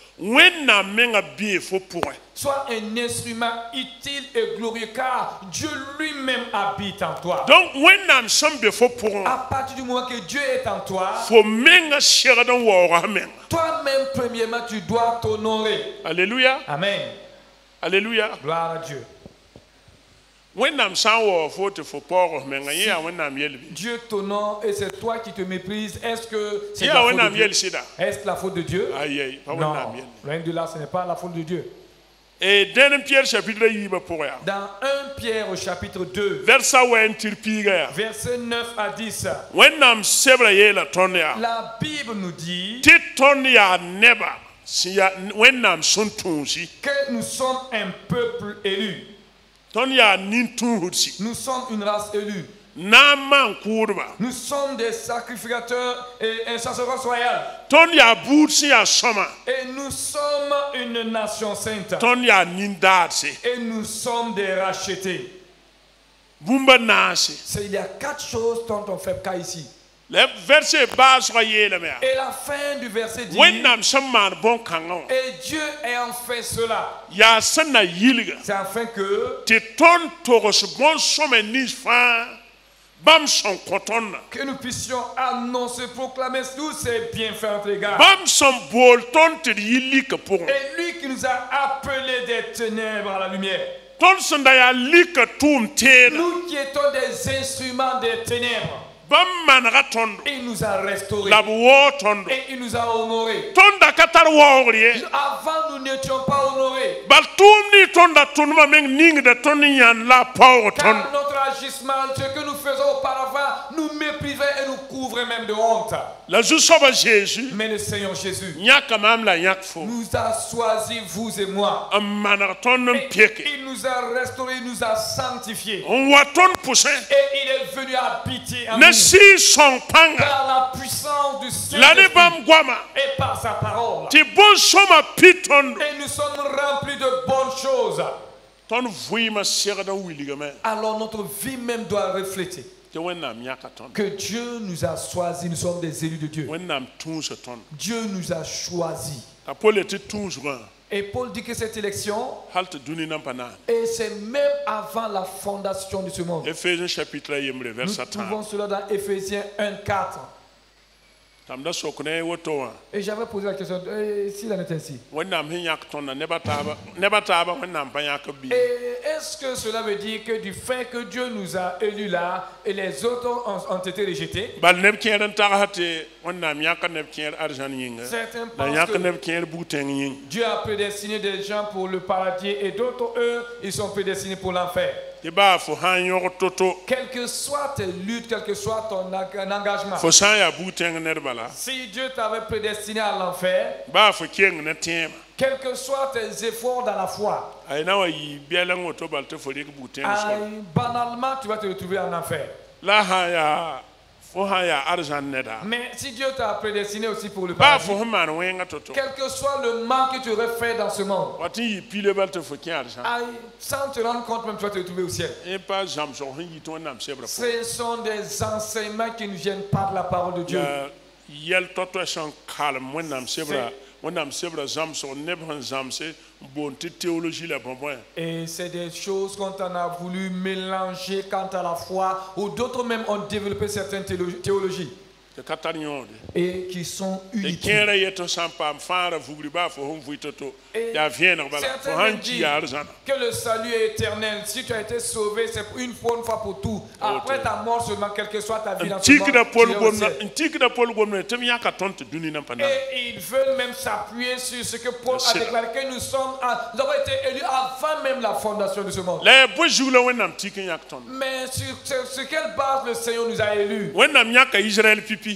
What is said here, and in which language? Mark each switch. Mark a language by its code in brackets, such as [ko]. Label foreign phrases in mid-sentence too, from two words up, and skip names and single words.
[fr] soit un instrument utile et glorieux car Dieu lui-même habite en toi. Donc, à partir du moment que Dieu est en toi, toi-même premièrement tu dois t'honorer. Alléluia. Amen. Alléluia. Gloire à Dieu. [mos] wẽnnaam sã n wa fo tɩ fo paoog menga yẽ yaa wẽnnaam yelbi [fr] Dieu t'honore et c'est toi qui te méprises. Est-ce que c'est [mos] yẽ [fr] la [mos] yaa [fr] faute de [mos] wẽnnaam [fr] Dieu? [mos] yel sɩda [fr] Est-ce la faute de Dieu? [mos] ayɛy pa [fr] Non, [mos] wẽnnaam yel [fr] loin de là, ce n'est pas la faute de Dieu. [mos] et dẽn Pierre chapitre yiibã pʋgẽ yaa [fr] Dans 1 Pierre au chapitre 2, [mos] versa wɛn tɩr piigã yaa [fr] versets 9 à 10, [mos] wẽnnaam sebrã yeela tõnd yaa [fr] la Bible nous dit [mos] tɩ tõnd yaa neba sẽn yaa wẽnnaam sẽn tũusi [fr] que nous sommes un peuple élu. [mos] tõnd yaa nin-tũusdsi [fr] Nous sommes une race élue. [mos] na n maan kʋʋdba [fr] Nous sommes des sacrificateurs et un sacerdoce royal. [mos] tõnd yaa buud sẽn yaa sõma [fr] Et nous sommes une nation sainte. [mos] tõnd yaa nin-daadse [fr] Et nous sommes des rachetés. [mos] bũmba naase [fr] Il y a 4 choses dont on fait cas ici. [mos] la verse baasgã yeelame yaa [fr] Et la fin du verset dit, [mos] wẽnnaam sẽn maan bõn-kãngã wã [fr] et Dieu ayant fait cela, [mos] yaa sẽn na yilga [fr] c'est afin que [mos] tõnd togs bõn-sõme nins fãa bãmb sẽn kõ tõndã [fr] nous puissions annoncer, proclamer tous ses bienfaits à notre égard. [mos] bãmb sẽn bool tõnd tɩ d yɩ lika pʋgẽ [fr] Et lui qui nous a appelés des ténèbres à la lumière. [mos] tõnd sẽn da yaa lika tʋʋm teedã [fr] Nous qui étions des instruments des ténèbres, [mos] bãmb manega tõndo [fr] il nous a restaurés. [mos] la b waoo tõndo [fr] Et il nous a honorés. [mos] tõnd da ka tar waoogr ye [fr] Avant, nous n'étions pas honorés. [mos] bal tʋʋm ne tõnd da tʋndmã meng ningda tõnd n yãnd la a paoog [fr] Car [mos] tõndo [fr] notre agissement, ce que nous faisons auparavant, nous méprisait et nous couvrait même de honte. [mos] la zu-soabã Jésus [fr] Mais le Seigneur Jésus [mos] yãka maam la yãk fo [fr] nous a choisis, vous et moi. [mos] n maneg tõnd n [fr] Et [mos] peke [fr] il nous a restaurés, il nous a sanctifiés. [mos] n wa tõnd pʋsẽ [fr] Et il est venu habiter en [mos] ne [fr] nous. [mos] Sɩɩg-sõng pãnga [fr] Par la puissance du [mos] la ne [fr] Saint-Esprit [mos] bãmb goama [fr] et par sa parole. [mos] tɩ bõn-sõma pi tõndo [fr] Et nous sommes remplis de bonnes choses. [mos] tõnd vɩɩmã segd n wilgame [fr] Alors notre vie même doit refléter [mos] tɩ wẽnnaam yãka tõnd [fr] que Dieu nous a choisis, nous sommes des élus de Dieu. [mos] wẽnnaam tũusa tõnd [fr] Dieu nous a choisis. [mos] a pol tɩ tũusgã [fr] Et Paul dit que cette élection, [mos] hal tɩ dũni nan pa naan [fr] et c'est même avant la fondation de ce monde. [mos] Éphésiens chapitre a yembre [fr] Nous verset 30 trouvons cela dans Éphésiens 1:4. [mos] tãmb da sok ne woto wã [fr] Et j'avais posé la question, s'il en est ainsi. [mos] wẽnnaam sẽn yãk tõnda nebã taaba wẽnnaam pa yãk b bɩ [fr] Et est-ce que cela veut dire que du fait que Dieu nous a élus là et les autres ont été rejetés? [mos] bal neb kẽer n tagsa tɩ wẽnnaam yãka neb kẽer arzãn yĩnga [fr] Certains [mos] la [fr] pensent [mos] yãk [fr] que [mos] neb kẽer bug-tẽng yĩng [fr] Dieu a prédestiné des gens pour le paradis et d'autres, eux, ils sont prédestinés pour l'enfer. [mos] tɩ baa fo sã n yõg to-to [fr] Quelle que soit tes luttes, quel que soit ton engagement, [mos] fo sã n yaa bug-tẽng nedba la [fr] si Dieu t'avait prédestiné à l'enfer, [mos] baa fo keng ne tẽemã [fr] quels que soient tes efforts dans la foi, [mos] a na wa yɩ bɛɛl n woto bal tɩ fo rɩk bug-tẽng sor [fr] banalement, tu vas te retrouver en enfer. [mos] la sã n yaa fo sã n yaa arzãn neda [fr] Mais si Dieu t'a prédestiné aussi pour le [mos] baa [fr] paradis, [mos] fo sẽn maan wẽnga to-to [fr] quel que soit le mal que tu aurais fait dans ce monde, [mos] wa tɩ n yɩ pile bal tɩ fo kẽ arzãn [fr] sans te rendre compte même, tu vas te retrouver au ciel. [mos] n pa zãmsg sẽn yɩ tɩ wẽnnaam sebrã pʋgẽ [fr] Ce sont des enseignements qui nous viennent par la parole de Dieu. [mos] yaa yɛl to-to sẽn kalem wẽnnaam sebrã zãmsg neb sẽn zãmse n boond tɩ théologie la bõe-bõe [fr] Et c'est des choses qu'on en a voulu mélanger quant à la foi, ou d'autres même ont développé certaines théologies [mos] tɩ ka tar yõode [fr] et qui sont [mos] tɩ [fr] uniques. [mos] kẽera yet sã n paam fãara vugri baa fo sẽn vɩ to-to [fr] Et [mos] yaa vẽeneg bala fo [fr] certains [mos] sãn [fr] même [mos] ki [fr] disent [mos] yaa arzãna [fr] que le salut est éternel. Si tu as été sauvé, c'est une fois pour tout. Après ta mort seulement, quelle que soit ta vie dans [mos] n [fr] ce monde, [mos] tikda [fr] tu [mos] pol [fr] iras au [mos] gomna [fr] ciel. [mos] n tikda pol gomna tɩ m yãka tõnd tɩ dũni nan pa naan [fr] Et ils veulent même s'appuyer sur ce que Paul a C'est déclaré, que nous avons été élus avant même la fondation de ce monde. [mos] la yaa bõe-zug la wẽnnaam tik n yãk tõnd [fr] Mais sur quelle base le Seigneur nous a élus? [mos] wẽnnaam yãka Israël pipi